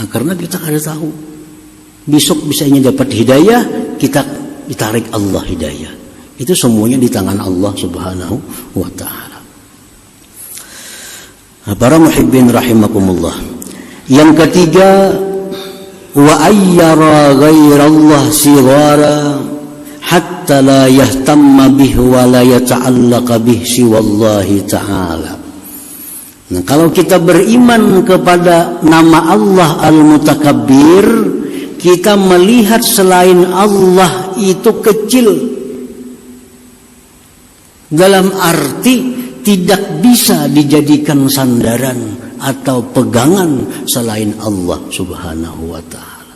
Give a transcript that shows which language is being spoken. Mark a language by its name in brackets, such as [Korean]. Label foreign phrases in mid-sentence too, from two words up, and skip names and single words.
[Indonesian] Nah, karena kita ada tahu besok bisanya dapat hidayah, kita ditarik Allah hidayah. Itu semuanya di tangan Allah [Arabic] سبحانه وتعالى. [Indonesian] Nah, para [Arabic] المحبين رحمكم الله. [Indonesian] Yang ketiga, [Arabic] وأيرى غير الله صغيرا حتى لا يهتم به ولا يتعلق به سوى الله تعالى. [Indonesian] Nah, kalau kita beriman kepada nama Allah Al-Mutakabbir, kita melihat selain Allah itu kecil. Dalam arti tidak bisa dijadikan sandaran atau pegangan selain Allah [Arabic] سبحانه وتعالى.